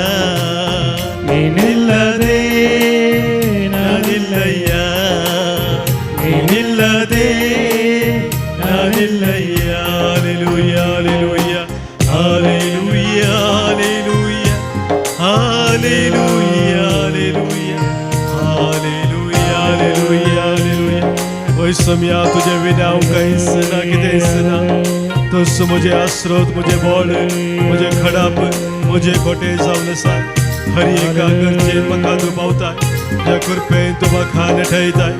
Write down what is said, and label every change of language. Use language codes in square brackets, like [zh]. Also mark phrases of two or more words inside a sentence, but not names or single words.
[kn] ನೀನಿಲ್ಲದೆ ನಾನಿಲ್ಲಯ್ಯ. ನೀನಿಲ್ಲದೆ ನಾನಿಲ್ಲಯ್ಯ. ಹಾಲೆಲೂಯ ಹಾಲೆಲೂಯ ಹಾಲೆಲೂಯ ಹಾಲೆಲೂಯ हालेलुया हालेलुया हालेलुया. [kok] ओय सम्या तुझे विना हांव कांयच ना, कितेंच ना. तूंच म्हजे आस्रोत, म्हजे बळ, म्हजे खडाप, म्हजे खोटे जावन आसा. हर एका गरजेन म्हाका तूं पावताय. तुज्या कृपेन तूं म्हाका नेटयताय.